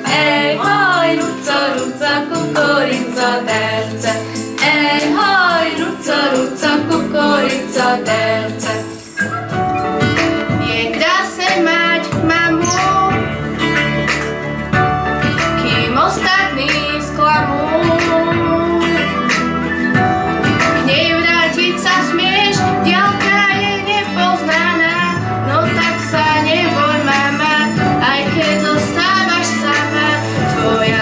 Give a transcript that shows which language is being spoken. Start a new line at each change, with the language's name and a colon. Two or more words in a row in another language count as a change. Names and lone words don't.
Hungarian: Ejhaj, rucca, rucca, kukorica, terce. Ejhaj, rucca, rucca, kukorica, terce.
Slovak: Je krásne mať mamu, kým ostatní sklamú. K nej vrátiť sa smieš, diaľka je nepoznaná, no tak sa neboj, mama, aj keď zostávaš sama, tvoja